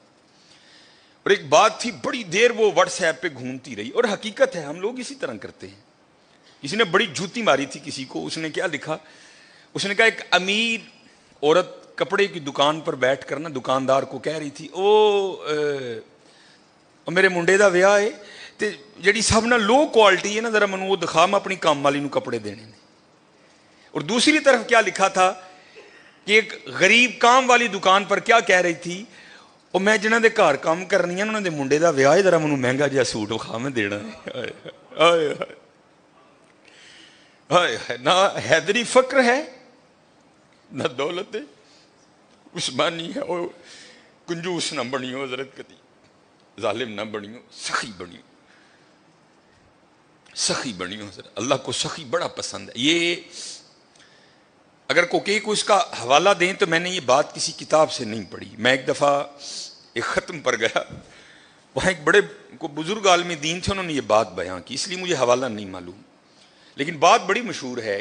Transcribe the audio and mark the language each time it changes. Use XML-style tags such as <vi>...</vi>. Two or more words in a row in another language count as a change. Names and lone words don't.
<ur>اور ایک بات تھی, بڑی دیر وہ واٹس ایپ پہ گھومتی رہی, اور حقیقت ہے ہم لوگ اسی طرح کرتے ہیں. کسی نے بڑی جوتی ماری تھی کسی کو, اس نے کیا لکھا, اس نے کہا, ایک امیر عورت کپڑے کی دکان پر بیٹھ کر نا دکاندار کو کہہ رہی تھی,</ur> <pa>میرے منڈے دا ویاہ ہے تے جڑی سب نہ لو کوالٹی ہے نا, ذرا منو وہ دکھا, میں اپنی کام والی نو کپڑے دینے نے.</pa> <ur>اور دوسری طرف کیا لکھا تھا کہ ایک غریب کام والی دکان پر کیا کہہ رہی تھی,</ur> <pa>اور میں جنہاں دے گھر کام کرنی ہے انہاں دے منڈے دا ویاہ ہے, ذرا منو مہنگا جہا سوٹ وکھا, میں دینا ہے.</pa> <ur>ہائے ہائے, نہ حیدری فقر ہے نہ دولت ہے, عثمانی ہے.</ur> <pa>اور کنجوس نہ بنیو حضرت, کدی ظالم نہ بنیو, سخی بنیو, سخی بنیو حضرت.</pa> <ur>اللہ کو سخی بڑا پسند ہے. یہ اگر کوئی کو اس کا حوالہ دیں تو میں نے یہ بات کسی کتاب سے نہیں پڑھی. میں ایک دفعہ ایک ختم پر گیا, وہاں ایک بڑے کو بزرگ عالم دین تھے, انہوں نے یہ بات بیان کی, اس لیے مجھے حوالہ نہیں معلوم, لیکن بات بڑی مشہور ہے.</ur>